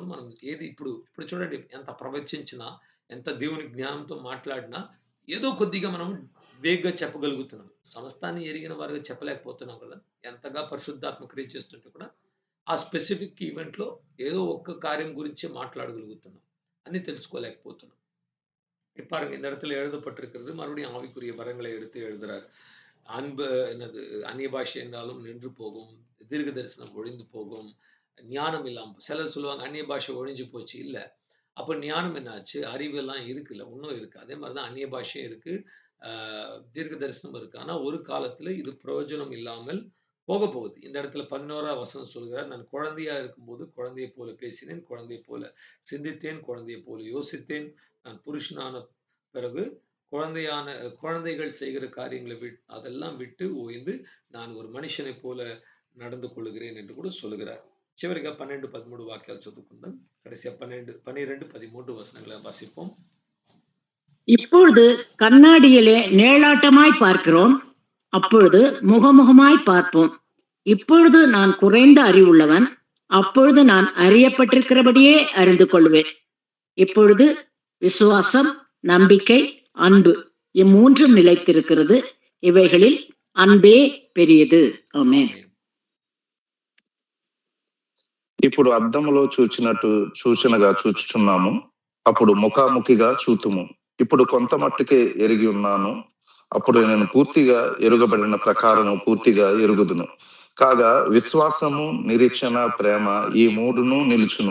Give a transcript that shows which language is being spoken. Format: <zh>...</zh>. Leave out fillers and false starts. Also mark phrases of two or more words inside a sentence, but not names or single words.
<te>మనం ఏది ఇప్పుడు చూడండి ఎంత ప్రవచించినా, ఎంత దేవుని జ్ఞానంతో మాట్లాడినా ఏదో కొద్దిగా మనం వేగ్‌గా చెప్పగలుగుతున్నాం. సమస్తాన్ని ఎరిగిన వారుగా చెప్పలేకపోతున్నాం కదా! ఎంతగా పరిశుద్ధాత్మ క్రియ చేస్తుంటే కూడా ఆ</te> <en>specific event</en> <te>ఏదో ఒక్క కార్యం గురించే మాట్లాడగలుగుతున్నాం. అన్నీ తెలుసుకోలేకపోతున్నాం.</te> <ta>பாருங்க இந்த இடத்துல எழுதப்பட்டிருக்கிறது மறுபடியும் ஆவிக்குரிய வரங்களை எடுத்து எழுதுறார். அன்பு என்னது அந்நிய பாஷை என்றாலும் நின்று போகும். தீர்க்க தரிசனம் ஒழிந்து போகும். ஞானம் இல்லாம சிலர் சொல்லுவாங்க அந்நிய பாஷை ஒழிஞ்சு போச்சு. இல்ல. அப்ப ஞானம் என்னாச்சு? அறிவெல்லாம் இருக்குல்ல. இன்னும் இருக்கு. அதே மாரி தான் அந்நிய பாஷையும் இருக்கு. ஆ தீர்க்க தரிசனம் இருக்கு. ஆனா ஒரு காலத்துல இது பிரயோஜனம் இல்லாமல் போகப்போகுது. இந்த இடத்துல 11ஆம் வசனம் சொல்கிறார். நான் குழந்தையா இருக்கும்போது குழந்தையைப் போல பேசினேன். குழந்தையைப் போல சிந்தித்தேன். குழந்தையைப் போல யோசித்தேன். நான் புருஷனான பிறகு குழந்தையான குழந்தைகள் செய்கிற காரியங்களை அதெல்லாம் விட்டு ஓய்ந்து நான் ஒரு மனுஷனைப் போல நடந்து கொள்ளுகிறேன் என்று கூட சொல்லுகிறார்.</ta> <te>చివరిగా 12, 13 వాక్యాలు చదువుకుందాం.</te> <ta>கடைசியா 12, 12, 13 வசனங்களை வாசிப்போம். இப்பொழுது கண்ணாடியிலே நிழலாட்டமாய் பார்க்கிறோம். அப்பொழுது முகமுகமாய் பார்ப்போம். இப்பொழுது நான் குறைந்த அறிவுள்ளவன். அப்பொழுது நான் அறியப்பட்டிருக்கிறபடியே அறிந்து கொள்வேன். இப்பொழுது விசுவாசம், நம்பிக்கை, அன்பு இம்மூன்றும் நிலைத்திருக்கிறது. இவைகளில் அன்பே பெரியது. ஆமென்.</ta> <te>ఇప్పుడు అద్దములో చూచినట్టు సూచనగా చూచుచున్నాము, అప్పుడు ముఖాముఖిగా చూతుము. ఇప్పుడు కొంత మట్టుకే ఎరిగి ఉన్నాను. అప్పుడు నేను పూర్తిగా ఎరుగబడిన ప్రకారము పూర్తిగా ఎరుగుదును. కాగా విశ్వాసము, నిరీక్షణ, ప్రేమ ఈ మూడును నిలుచును.</te>